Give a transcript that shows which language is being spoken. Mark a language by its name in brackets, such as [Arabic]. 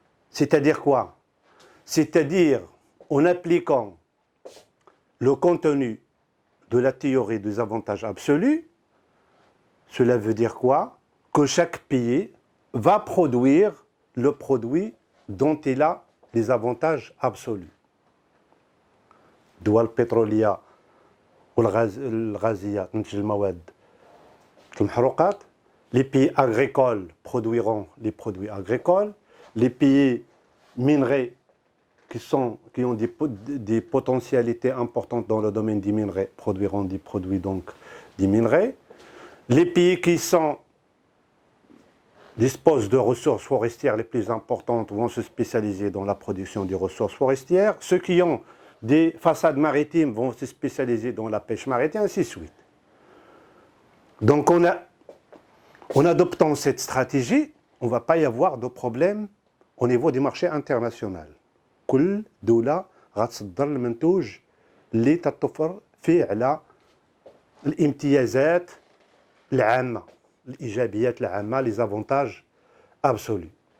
[French] C'est-à-dire quoi? C'est-à-dire en appliquant le contenu de la théorie des avantages absolus, cela veut dire quoi? Que chaque pays va produire le produit dont il a les avantages absolus. [Arabic] الدول البترولية والغازية تنتج المواد المحروقات. [French] Les pays agricoles produiront les produits agricoles. Les pays minerais qui ont des potentialités importantes dans le domaine des minerais produiront des produits donc des minerais. Les pays qui disposent de ressources forestières les plus importantes vont se spécialiser dans la production des ressources forestières. Ceux qui ont des façades maritimes vont se spécialiser dans la pêche maritime, ainsi de suite. Donc en adoptant cette stratégie, on ne va pas y avoir de problème au niveau du marché international. [Arabic] كل دولة غتصدر المنتوج اللي تتوفر فيه على الامتيازات العامة، الإيجابيات العامة، [French] les avantages absolus.